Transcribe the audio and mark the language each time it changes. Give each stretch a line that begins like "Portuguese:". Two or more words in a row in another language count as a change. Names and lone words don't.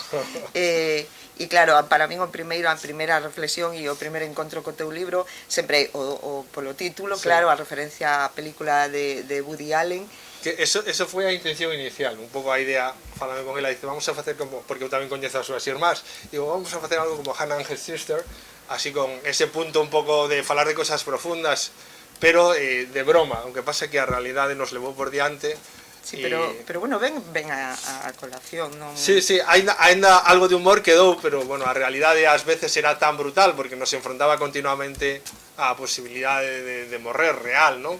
Galician: E claro, para min a primeira reflexión e o primeiro encontro co teu libro sempre o polo título, claro, a referencia á película de Woody Allen. Que eso foi a intención inicial, un pouco a idea, falando con ela, dice, vamos a facer como, porque eu tamén coñezo a súas irmás, digo, vamos a facer algo como Hannah and her sister, así con ese punto un pouco de falar de cosas profundas, pero de broma, aunque pasa que a realidade nos levou por diante. Sí, pero bueno, ven a colación, non? Sí, ainda algo de humor quedou, pero bueno, a realidade ás veces era tan brutal, porque nos enfrontaba continuamente á posibilidade de morrer real, non?